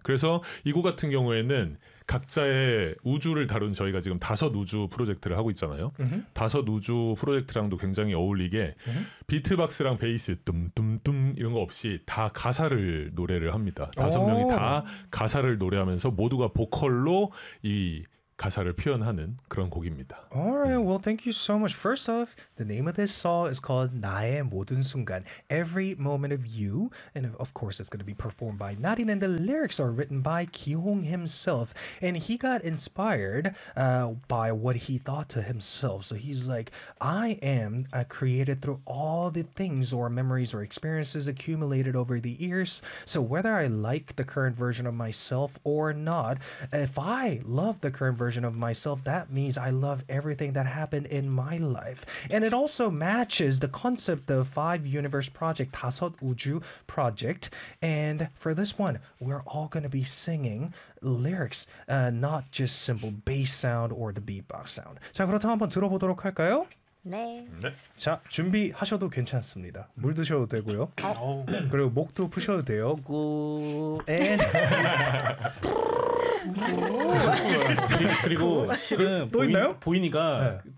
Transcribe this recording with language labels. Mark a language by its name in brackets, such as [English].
[Korean] 그래서 이 곡 같은 경우에는 각자의 우주를 다룬 저희가 지금 다섯 우주 프로젝트를 하고 있잖아요. 다섯 우주 프로젝트랑도 굉장히 어울리게 비트박스랑 베이스 뜸뜸뜸 이런 거 없이 다 가사를 노래를 합니다. 다섯 명이 다 가사를 노래하면서 모두가 보컬로 이 가사를 표현하는 그런 곡입니다. [English] Alright, well, thank you so much. First off, the name of this song is called 나의 모든 순간, Every Moment of You, and of course, it's going to be performed by Narin, and the lyrics are written by Ki-hong himself, and he got inspired by what he thought to himself. So he's like, I am created through all the things or memories or experiences accumulated over the years. So whether I like the current version of myself or not, if I love the current version of myself, that means I love everything that happened in my life. And it also matches the concept of Five Universe Project, 다섯 우주 Project. And for this one, we're all going to be singing lyrics, not just simple bass sound or the beatbox sound. [Korean] 자, 그렇다면 한번 들어보도록 할까요? 네. 네. 자, 준비하셔도 괜찮습니다. 물 드셔도 되고요. 그리고 목도 푸셔도 돼요. 고 앤 그리고 실은 또 보이, 있나요? 보이니가 네.